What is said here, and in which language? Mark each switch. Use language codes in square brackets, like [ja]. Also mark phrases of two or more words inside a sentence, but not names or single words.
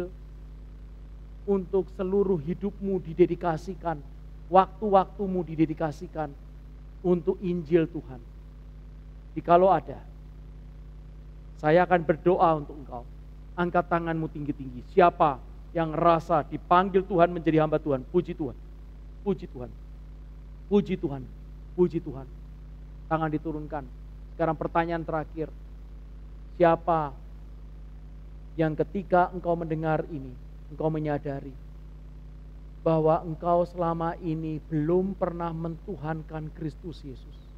[id] Untuk seluruh hidupmu didedikasikan, waktu-waktumu didedikasikan untuk Injil Tuhan. Jikalau ada, saya akan berdoa untuk engkau. Angkat tanganmu tinggi-tinggi. Siapa yang rasa dipanggil Tuhan menjadi hamba Tuhan? Puji Tuhan. Puji Tuhan, puji Tuhan, puji Tuhan. Tangan diturunkan. Sekarang pertanyaan terakhir. Siapa yang ketika engkau mendengar ini, engkau menyadari bahwa engkau selama ini belum pernah mentuhankan Kristus Yesus.